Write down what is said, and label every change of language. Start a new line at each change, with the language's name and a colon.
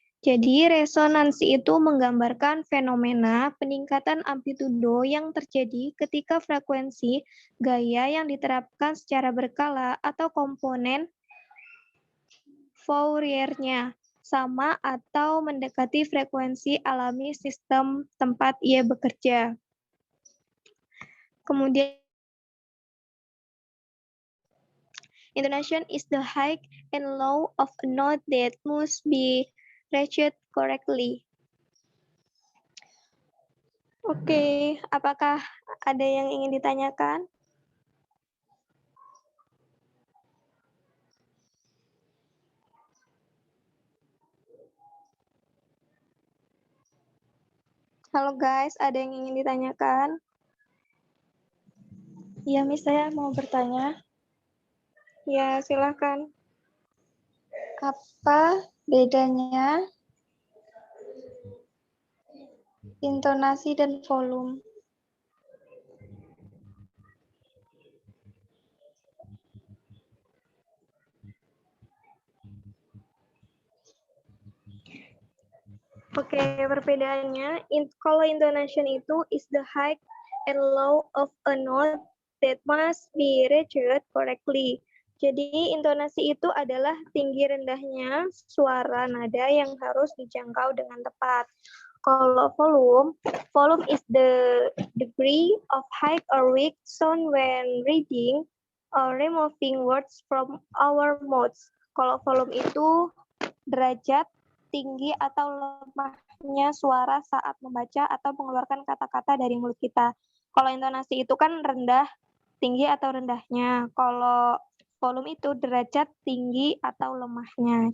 Indonesian: Jadi, resonansi itu menggambarkan fenomena peningkatan amplitudo yang terjadi ketika frekuensi gaya yang diterapkan secara berkala atau komponen Fouriernya sama atau mendekati frekuensi alami sistem tempat ia bekerja. Kemudian,
English: intonation is the high and low of a note that must be reached correctly.
Indonesian: Oke, apakah ada yang ingin ditanyakan? Halo guys, ada yang ingin ditanyakan? Iya, Miss, saya mau bertanya, Ya, silakan. apa bedanya intonasi dan volume? Oke, perbedaannya, kalau
English: intonation itu is the high and low of a note that must be reached correctly.
Indonesian: Jadi, intonasi itu adalah tinggi rendahnya suara nada yang harus dijangkau dengan tepat. Kalau
English: volume is the degree of high or weak sound when reading or removing words from our mouths.
Indonesian: Kalau volume itu derajat tinggi atau lemahnya suara saat membaca atau mengeluarkan kata-kata dari mulut kita. Kalau intonasi itu kan rendah, tinggi atau rendahnya. Kalau volume itu derajat tinggi atau lemahnya.